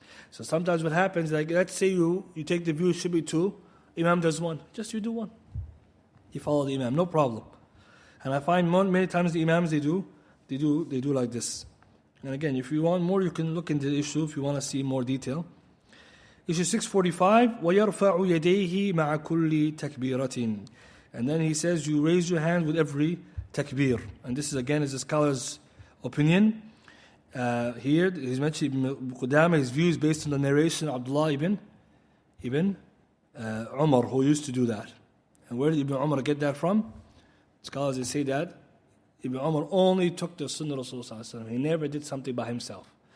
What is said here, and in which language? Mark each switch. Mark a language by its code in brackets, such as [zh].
[en] So sometimes what happens, like let's say you take the view it should be two, imam does one. Just you do one. You follow the imam, no problem. And I find many times the imams they do like this. And again, if you want more, you can look into the issue if you want to see more detail. Issue 645, [ar] وَيَرْفَعُ يَدَيْهِ مَعَ كُلِّ تَكْبِيرَةٍ. [en] And then he says you raise your hand with every takbir. And this is again is the scholar's opinion. Here he's mentioned Qudaamah, his view is based on the narration of Abdullah ibn Umar, who used to do that. And where did Ibn Umar get that from? Scholars they say that Ibn Umar only took the Sunnah of Rasulullah. He never did something by himself.